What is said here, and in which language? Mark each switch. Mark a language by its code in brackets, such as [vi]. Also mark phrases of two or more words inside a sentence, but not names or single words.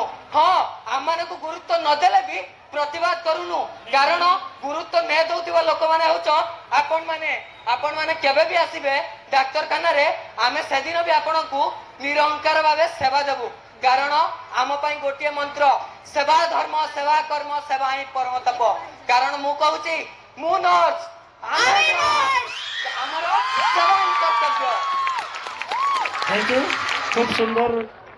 [or] ହଁ ଆମମାନଙ୍କୁ ଗୁରୁତ୍ୱ ନଦେଲେ ବି ପ୍ରତିବାଦ କରୁନୁ, କାରଣ ଗୁରୁତ୍ୱ ନେ ଦଉଥିବା ଲୋକମାନେ ହଉଛ ଆପଣ ମାନେ କେବେ ବି ଆସିବେ ଡାକ୍ତରଖାନାରେ ଆମେ ସେଦିନ ବି ଆପଣଙ୍କୁ ନିରହଙ୍କାର ଭାବେ ସେବା ଦେବୁ, କାରଣ ଆମ ପାଇଁ ଗୋଟିଏ ମନ୍ତ୍ର ସେବା ଧର୍ମ ସେବା କର୍ମ ସେବା ହିଁ ପରମ ତପ। କାରଣ ମୁଁ କହୁଛି ମୁଁ ନର୍ସ, ଆମର ସେବା ହିଁ କର୍ତ୍ତବ୍ୟ। [en] thank you. [hi] खूब सुंदर